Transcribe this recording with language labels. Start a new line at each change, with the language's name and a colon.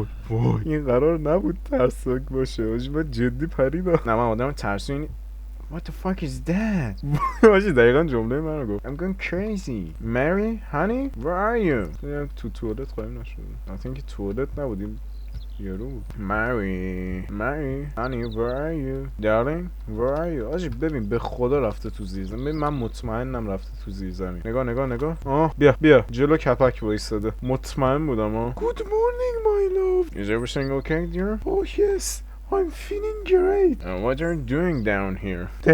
Persian: وای این قرار نبود ترسناک باشه. آجی من جدی پریدم. نه من آدم ترسونی.
English: What the fuck is that؟
Persian: آجی دقیقا جمله من رو گفت.
English: I'm going crazy. Mary honey where are you؟
Persian: تو توالت قایم نشده.
English: I think
Persian: توالت نبودیم یارو بود.
English: Mary honey where are you darling where are you؟
Persian: آجی ببین به خدا رفته تو زیر زمین. من مطمئنم رفته تو زیر زمین. نگاه بیا جلو کپک وایساده. مطمئن بودم
English: Good morning my love. Is everything okay dear؟ Oh yes I'm feeling great. What are you doing down here?